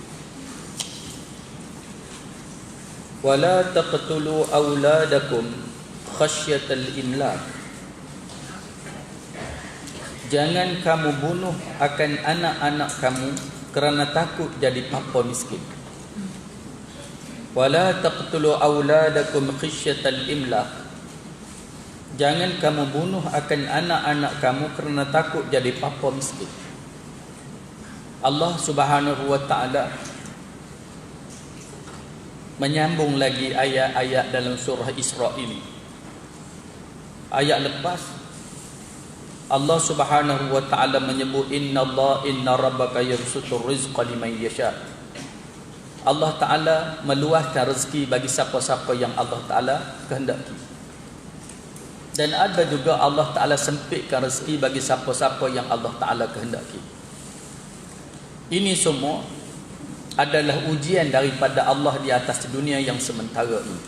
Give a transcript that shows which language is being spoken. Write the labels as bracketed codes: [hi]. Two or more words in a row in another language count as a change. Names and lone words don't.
[ar] ولا تقتلوا أولادكم خشية إملاق. [ms] Jangan kamu bunuh akan anak-anak kamu kerana takut jadi papa miskin. [ar] ولا تقتلوا أولادكم خشية إملاق. [ms] Jangan kamu bunuh akan anak-anak kamu kerana takut jadi papa miskin. Allah [ar] سبحانه وتعالى [ms] menyambung lagi ayat-ayat dalam surah Isra ini. Ayat lepas Allah [ar] سبحانه وتعالى [ms] menyebut [ar] إن ربك يبسط الرزق لمن يشاء. [ms] Allah Taala meluahkan rezeki bagi siapa-siapa yang Allah Taala kehendaki. Dan ada juga Allah Taala sempitkan rezeki bagi siapa-siapa yang Allah Taala kehendaki. Ini semua adalah ujian daripada Allah di atas dunia yang sementara ini.